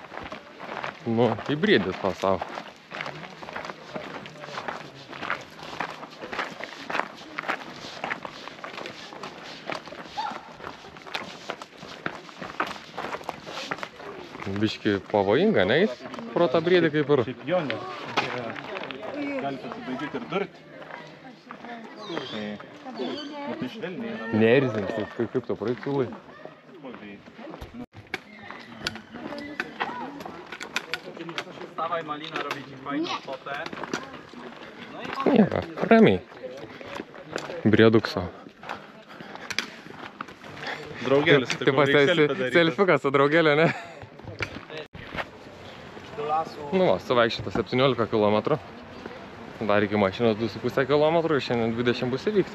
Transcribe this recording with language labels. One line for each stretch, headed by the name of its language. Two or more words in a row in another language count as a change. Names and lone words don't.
Lithuanian: Nu, įbriedis tau savo. Biški pavojinga, ne? Pro tą briedį kaip ir. Šiaip jo, nes galite subaigyti ir durti. Tai švelniai. Neerzins, kaip to praeit siūlai.
Polish: Stawaj Malina, robi ci fajną fotę.
Lithuanian: Nieko, ramiai. Briedukso. Draugelis, Taip pat selfiukas su draugelė, ne? Nu va, suvaikščiota 17 km. Dar iki mašinos 2,5 km ir šiandien 20 bus įvykta.